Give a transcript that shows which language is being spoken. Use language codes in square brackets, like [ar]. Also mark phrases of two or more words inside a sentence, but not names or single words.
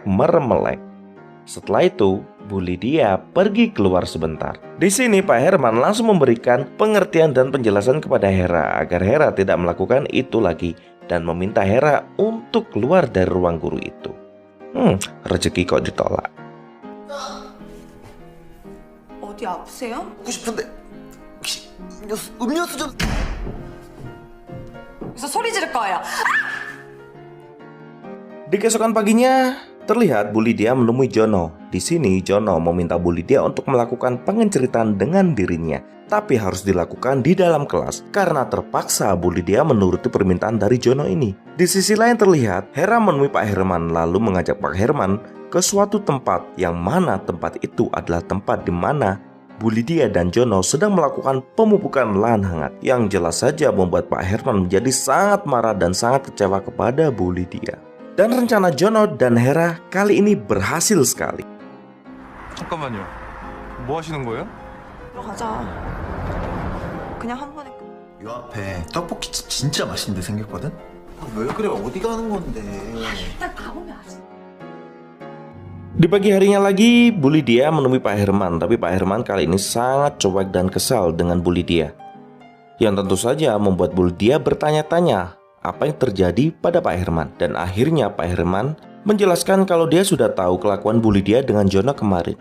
[id] Setelah itu, Bu Lydia pergi keluar sebentar. Di sini Pak Herman langsung memberikan pengertian dan penjelasan kepada Hera agar Hera tidak melakukan itu lagi dan meminta Hera untuk keluar dari ruang guru itu. Rezeki kok ditolak. [ko] 어디 아프세요? 먹고 싶은데 혹시 음료수 좀... 그래서 소리 지를 거예요. [id] Di keesokan paginya, terlihat Bu Lydia menemui Jono. Di sini Jono meminta Bu Lydia untuk melakukan pengenceritaan dengan dirinya, tapi harus dilakukan di dalam kelas karena terpaksa Bu Lydia menuruti permintaan dari Jono ini. Di sisi lain terlihat Hera menemui Pak Herman lalu mengajak Pak Herman ke suatu tempat yang mana tempat itu adalah tempat di mana Bu Lydia dan Jono sedang melakukan pemupukan lahan hangat, yang jelas saja membuat Pak Herman menjadi sangat marah dan sangat kecewa kepada Bu Lydia. Dan rencana Jono dan Hera kali ini berhasil sekali. [ko] 잠깐만요. 뭐 하시는 거예요? 들어가자. 그냥 한 번에 끝. 요 앞에 떡볶이집 진짜 맛있는데 생겼거든? 왜 그래? 어디 가는 건데? 일단 가보면 알지. [id] Di pagi harinya lagi, Bu Lydia menemui Pak Herman, tapi Pak Herman kali ini sangat cuek dan kesal dengan Bu Lydia. Yang tentu saja membuat Bu Lydia bertanya-tanya apa yang terjadi pada Pak Herman. Dan akhirnya Pak Herman menjelaskan kalau dia sudah tahu kelakuan Bu Lydia dengan Jono kemarin.